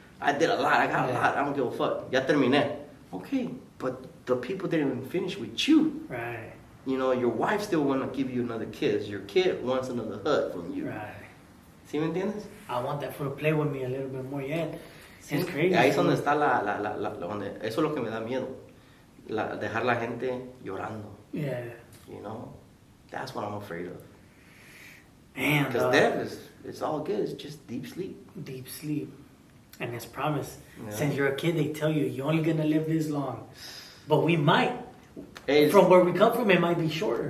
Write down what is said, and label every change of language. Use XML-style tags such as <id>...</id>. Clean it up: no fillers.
<en>I did a lot, I got a lot, I don't give a fuck.</en> <es>Ya terminé.</es> <en>Okay, but the people didn't even finish with you. Right. You know, your wife still want to give you another kiss. Your kid wants another hug from you. Right.</en> <es>¿Sí me entiendes?</es> <en>I want that fool to play with me a little bit more, yeah.</en> <es>Sí.</es> <en>It's crazy.</en> <es>Ahí es donde está donde, eso es lo que me da miedo. Dejar la gente llorando.</es> <en>Yeah. You know? That's what I'm afraid of. Damn, because death it's all good. It's just deep sleep. Deep sleep. And it's promised. Yeah. Since you're a kid, they tell you, you're only going to live this long. But we might. From where we come from, it might be shorter.</en>